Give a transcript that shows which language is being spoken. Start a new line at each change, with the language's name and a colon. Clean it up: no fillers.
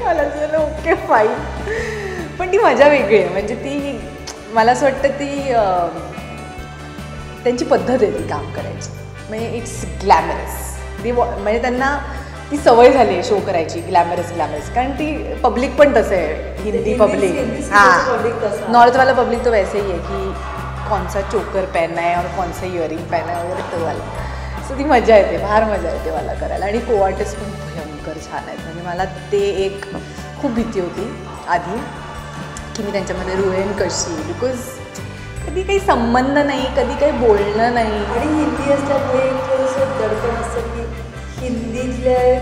Marathi: मला झालं okay fine, पण ती मजा वेगळी आहे. म्हणजे ती मला असं वाटतं ती त्यांची पद्धत आहे ती काम करायची. म्हणजे
English: It's glamorous.
Marathi: म्हणजे त्यांना ती सवय झाली आहे शो करायची, ग्लॅमरस. कारण ती पब्लिक पण तसं आहे, हिंदी पब्लिक.
Hindi: हां, नॉर्थवाला पब्लिक तो वैसे ही आहे की कौन सा चोकर पहनना है और कौन सा इयरिंग पहनना है वगैरे तो वाला.
Marathi: सो ती मजा येते, फार मजा येते मला करायला. आणि कोआर्टिस्ट पण भयंकर छान आहेत. म्हणजे मला ते एक खूप भीती होती आधी की मी त्यांच्यामध्ये रुळेन कशी, बिकॉज कधी काही संबंध नाही, कधी काही बोलणं नाही. आणि हिंदी असल्यामुळे थोडंसं दडपण असतं की हिंदीतल्या